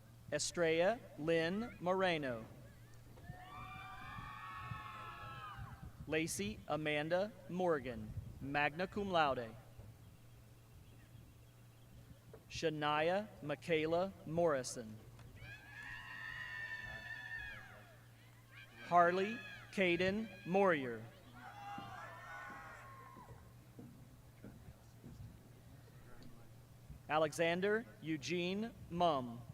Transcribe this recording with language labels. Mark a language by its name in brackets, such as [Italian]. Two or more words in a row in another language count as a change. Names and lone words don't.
[English] Estrella Lynn Moreno. Lacey Amanda Morgan, [Latin] magna cum laude. [English] Shania Michaela Morrison. Harley Caden Morier. Alexander Eugene Mum.